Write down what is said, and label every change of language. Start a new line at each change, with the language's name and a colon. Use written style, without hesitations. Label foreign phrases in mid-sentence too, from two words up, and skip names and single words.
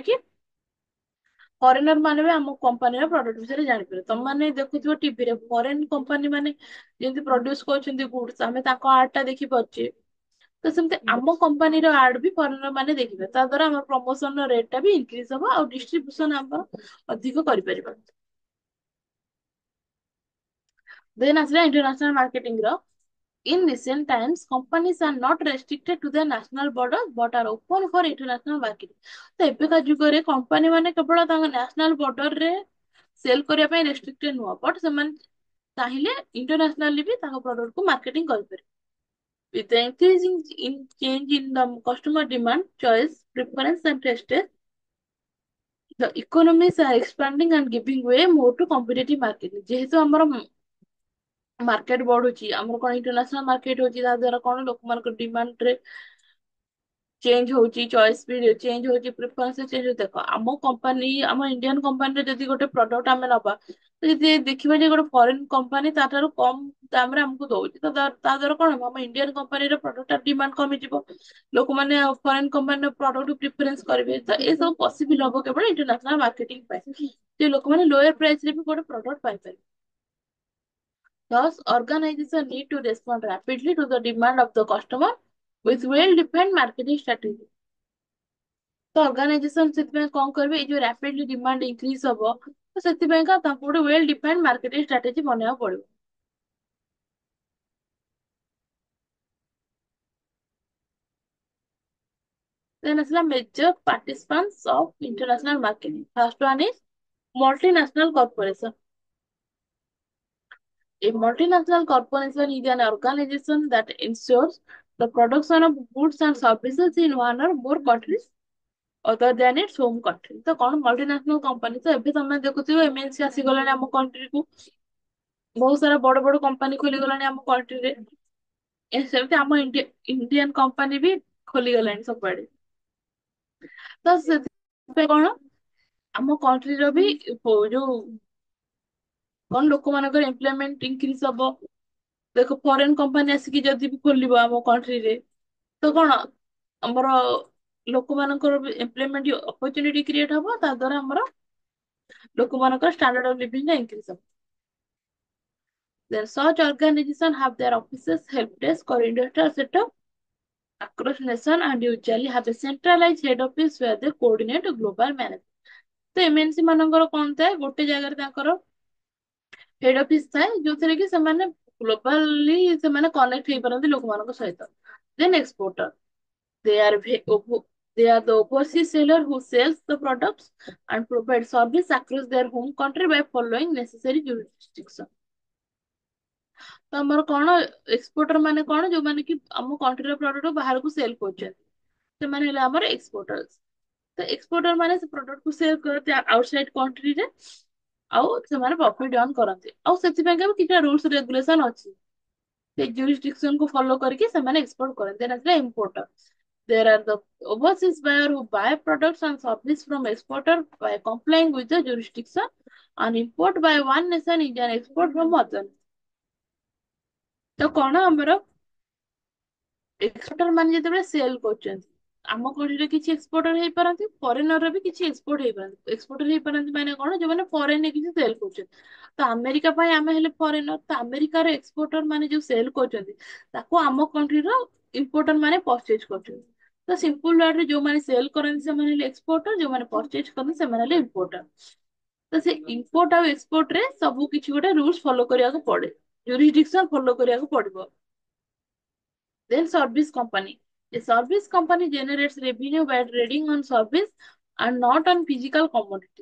Odia: କି ଫରେନର ମାନେ ବି ଆମ କମ୍ପାନୀର ପ୍ରଡକ୍ଟ ବିଷୟରେ ଜାଣିପାରିବେ ତମ ମାନେ ଦେଖୁଥିବ ଟିଭିରେ
English: foreign company
Odia: ମାନେ ଯେମିତି ପ୍ରଡ୍ୟୁସ କରୁଛନ୍ତି ଗୁଡସ୍ ଆମେ ତାଙ୍କ ଆଡ ଟା ଦେଖିପାରୁଛେ ତ ସେମିତି ଆମ କମ୍ପାନୀର ଆଡ ବି ଫରେନର ମାନେ ଦେଖିବେ ତା ଦ୍ୱାରା ଆମର
English: promotion rate
Odia: ଟା ବି ଇନକ୍ରିଜ ହବ ଆଉ ଡିଷ୍ଟ୍ରିବ୍ୟୁସନ ଆମର ଅଧିକ କରିପାରିବା ଦେନ୍ ଆସିଲା
English: international marketing
Odia: ର
English: In recent times, companies are not restricted to their national borders but are open for international marketing.
Odia: ତ ଏବେକା ଯୁଗରେ କମ୍ପାନୀ ମାନେ କେବଳ ତାଙ୍କ
English: national border
Odia: ରେ ସେଲ୍ କରିବା ପାଇଁ ରେଷ୍ଟ୍ରିକ୍ଟେଡ ନୁହଁ ବଟ୍ ସେମାନେ ଚାହିଁଲେ ଇଣ୍ଟରନ୍ୟାସନାଲି ବି ତାଙ୍କ ପ୍ରଡକ୍ଟକୁ ମାର୍କେଟିଂ କରିପାରିବେ.
English: With the increasing in change in the customer demand, choice, preference and taste, the economies are expanding and giving way more to competitive marketing.
Odia: ଯେହେତୁ ଆମର ମାର୍କେଟ ବଢୁଛି ଆମର କଣ
English: international market
Odia: ହଉଛି ତା ଦ୍ୱାରା କଣ ଲୋକମାନଙ୍କ ଡିମାଣ୍ଡ ରେ ଚେଞ୍ଜ ହଉଛି ଚଏସ୍ ବି ଚେଞ୍ଜ ହଉଛି
English: preference change
Odia: ହଉଛି ଦେଖ ଆମ କମ୍ପାନୀ ଆମ ଇଣ୍ଡିଆନ କମ୍ପାନୀରେ ଯଦି ଗୋଟେ ପ୍ରଡକ୍ଟ ଆମେ ନବା ତ ଯଦି ଦେଖିବା ଯେ ଗୋଟେ
English: foreign company
Odia: ତାଠାରୁ କମ ଦାମରେ ଆମକୁ ଦଉଛି ତ ତା ଦ୍ୱାରା କଣ ହବ ଆମ ଇଣ୍ଡିଆନ କମ୍ପାନୀର
English: product demand
Odia: କମିଯିବ ଲୋକମାନେ ଫରେନ କମ୍ପାନୀର
English: product preference
Odia: କରିବେ ତ ଏସବୁ ପସିବଲ ହବ କେବଳ
English: international marketing
Odia: ପାଇଁ ଯେ ଲୋକମାନେ
English: lower price
Odia: ରେ ବି ଗୋଟେ ପ୍ରଡକ୍ଟ ପାଇପାରିବେ
English: Thus, organizations need to respond rapidly to the demand of the customer with well-defined marketing strategy.
Odia: ତ ଅର୍ଗାନାଇଜେସନ ସେଥିପାଇଁ କଣ କରିବେ ଏଇ ଯୋଉ
English: rapidly demand increase
Odia: ହବ ତ ସେଥିପାଇଁକା ତାଙ୍କୁ ଗୋଟେ
English: well defined marketing strategy
Odia: ବନେଇବାକୁ ପଡିବ ଦେନ୍ ଆସିଲା
English: major participants of international marketing first one is multinational corporation. A multinational corporation is an organization that ensures the production of goods and services in one or more countries other than its home country.
Odia: ତ କଣ
English: multinational company
Odia: ତ ଏବେ ତମେ ଦେଖୁଥିବ ଏମଏନସି ଆସିଗଲାଣି ଆମ କଣ୍ଟ୍ରିକୁ ବହୁତ ସାରା ବଡ ବଡ କମ୍ପାନୀ ଖୋଲିଗଲାଣି ଆମ କଣ୍ଟ୍ରିରେ ସେମିତି ଆମ
English: Indian company
Odia: ବି ଖୋଲିଗଲାଣି ସବୁଆଡେ ତ ସେଥିପାଇଁ କଣ ଆମ କଣ୍ଟ୍ରିର ବି ଯୋଉ କଣ ଲୋକମାନଙ୍କର
English: employment increase
Odia: ହବ ଦେଖ
English: foreign company
Odia: ଆସିକି ଯଦି ବି ଖୋଲିବ ଆମ କଣ୍ଟ୍ରିରେ ତ କଣ ଆମର ଲୋକମାନଙ୍କର
English: employment opportunity create
Odia: ହବ ତା ଦ୍ୱାରା ଆମର ଲୋକମାନଙ୍କର
English: standard of living
Odia: ଟା ଇନକ୍ରିଜ ହବ
English: Then such organizations have their offices, help desk or industrial setup across nation and usually have a centralized head office where they coordinate global management.
Odia: ତ ଏମଏନସି ମାନଙ୍କର କଣ ଥାଏ ଗୋଟେ ଜାଗାରେ ତାଙ୍କର
English: head office
Odia: ଥାଏ ଯୋଉଥିରେ କି ସେମାନେ ଗ୍ଲୋବାଲି ସେମାନେ କନେକ୍ଟ ହେଇପାରନ୍ତି ଲୋକମାନଙ୍କ ସହିତ
English: then exporter they are they are the overseas seller who sells the products and provide service across their home country by following necessary jurisdiction
Odia: ତ ଆମର କଣ ଏକ୍ସପୋର୍ଟର ମାନେ କଣ ଯୋଉମାନେ କି ଆମ କଣ୍ଟ୍ରିର ପ୍ରଡକ୍ଟ ବାହାରକୁ ସେଲ କରୁଛନ୍ତି ସେମାନେ ହେଲେ ଆମର ଏକ୍ସପୋର୍ଟର୍ସ ତ ଏକ୍ସପୋର୍ଟର ମାନେ ସେ ପ୍ରଡକ୍ଟ କୁ ସେଲ କରନ୍ତି ଆଉଟସାଇଡ କଣ୍ଟ୍ରିରେ ଆଉ ସେମାନେ
English: profit earn
Odia: କରନ୍ତି ଆଉ ସେଥିପାଇଁ ବି କିଛି
English: rules regulation
Odia: ଅଛି ସେ jurisdiction କୁ follow କରିକି ସେମାନେ export କରନ୍ତି then ଆସିଲା
English: importer there are the overseas buyer who buy products and service from exporter by complying with the jurisdiction and import by one nation is an export from other
Odia: ତ କଣ ଆମର ଏକ୍ସପୋର୍ଟର ମାନେ ଯେତେବେଳେ ସେଲ କରୁଛନ୍ତି ଆମ କଣ୍ଟ୍ରିରେ କିଛି ଏକ୍ସପୋର୍ଟର ହେଇପାରନ୍ତି ଫରେନର ବି କିଛି ଏକ୍ସପୋର୍ଟ ହେଇପାରନ୍ତି ଏକ୍ସପୋର୍ଟର ହେଇପାରନ୍ତି ମାନେ କଣ ଯୋଉମାନେ ଫରେନରେ କିଛି ସେଲ କରୁଛନ୍ତି ତ ଆମେରିକା ପାଇଁ ଆମେ ହେଲେ ଫରେନର ତ ଆମେରିକାର ଏକ୍ସପୋର୍ଟର ମାନେ ଯୋଉ ସେଲ କରୁଛନ୍ତି ତାକୁ ଆମ କଣ୍ଟ୍ରିର ଇମ୍ପୋର୍ଟର ମାନେ ପରଚେଜ କରୁଛନ୍ତି ତ ସିମ୍ପଲ ୱାର୍ଡରେ ଯୋଉମାନେ ସେଲ କରନ୍ତି ସେମାନେ ହେଲେ ଏକ୍ସପୋର୍ଟର ଯୋଉମାନେ ପରଚେଜ କରନ୍ତି ସେମାନେ ହେଲେ ଇମ୍ପୋର୍ଟର ତ ସେ ଇମ୍ପୋର୍ଟ ଆଉ ଏକ୍ସପୋର୍ଟ ରେ ସବୁ କିଛି ଗୋଟେ
English: rules follow
Odia: କରିବାକୁ ପଡେ
English: jurisdiction follow
Odia: କରିବାକୁ ପଡିବ
English: then service company A service company generates revenue by trading on service and not on physical commodity.